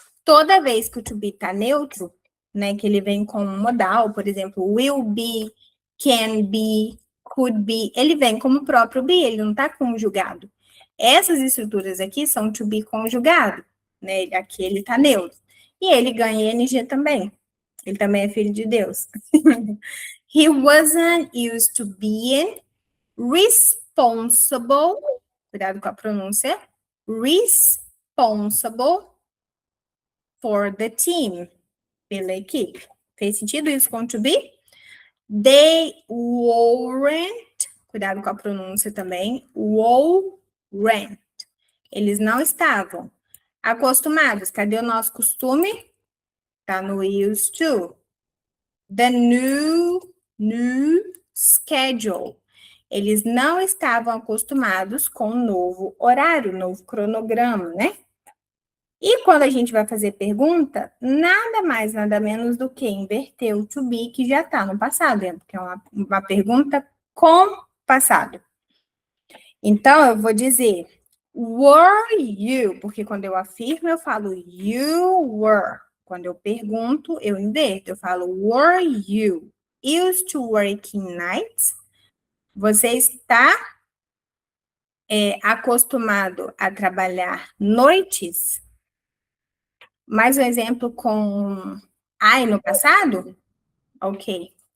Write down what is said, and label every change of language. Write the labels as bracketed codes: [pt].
[pt] Toda vez que o to be está neutro, né, que ele vem com um modal, por exemplo, will be, can be, could be, ele vem como o próprio be, ele não está conjugado. Essas estruturas aqui são to be conjugado, né? Aqui ele está neutro. E ele ganha ing também. Ele também é filho de Deus. [en] He wasn't used to being responsible. [pt] Cuidado com a pronúncia. [en] Responsible for the team. [pt] Pela equipe. Fez sentido isso com to be? [en] They weren't. [pt] Cuidado com a pronúncia também. Weren't. Eles não estavam acostumados. Cadê o nosso costume? Tá no used to. [en] The new schedule. [pt] Eles não estavam acostumados com o novo horário, novo cronograma, né? E quando a gente vai fazer pergunta, nada mais, nada menos do que inverter o to be, que já está no passado, porque é uma pergunta com passado. Então, eu vou dizer [en] were you, [pt] porque quando eu afirmo, eu falo [en] you were. [pt] Quando eu pergunto, eu inverto. Eu falo [en] were you used to working nights? [pt] Você está acostumado a trabalhar noites? Mais um exemplo com I no passado? Ok.